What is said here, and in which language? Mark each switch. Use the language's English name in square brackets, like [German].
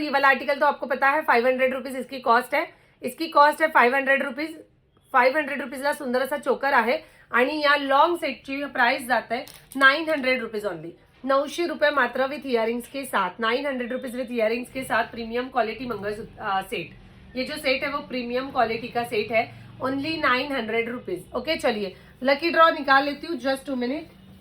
[Hindi] ये वाला आर्टिकल तो आपको पता है 500 रुपीज इसकी कॉस्ट है. इसकी कॉस्ट है 500 रुपीज. [Marathi] 500 रुपीजला सुंदर असा चोकर आहे आणि या लॉन्ग सेटची प्राइस जात आहे 900 रुपीज ओनली. [Hindi] 900 रुपये मात्र विथ इयरिंग्स के साथ. 900 रुपीज विथ इयरिंग्स के साथ प्रीमियम क्वालिटी मंगलसूत्र सेट. ये जो सेट है वो प्रीमियम क्वालिटी का सेट है ओनली 900 रुपीज। ओके चलिए लकी ड्रॉ निकाल लेती हूँ, जस्ट 2 मिनट।